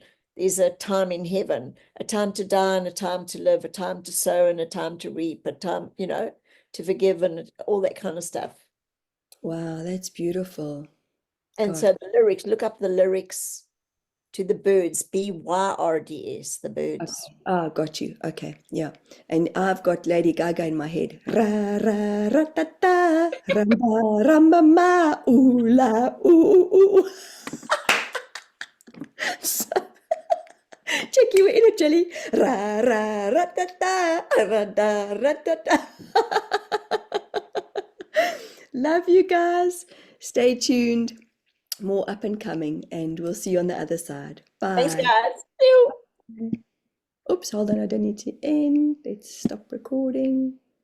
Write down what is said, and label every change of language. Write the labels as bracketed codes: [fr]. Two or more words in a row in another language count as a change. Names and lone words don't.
[en] There's a time in heaven, a time to die and a time to live, a time to sow and a time to reap, a time, to forgive and all that kind of stuff. Wow, that's beautiful. And God. so the lyrics, look up the lyrics to the Birds, Byrds, the Birds. Okay. Ah, got you. Okay, yeah. And I've got Lady Gaga in my head. Ra ra ra ta ta, ramba ramba ma, ooh la ooh ooh ooh. So, Check you in a jelly. Ra ra ra da da ra da ra da da. Love you guys. Stay tuned. More up and coming, and we'll see you on the other side. Thanks, Bye. guys. See you. Oops, hold on. I don't need to end. Let's stop recording.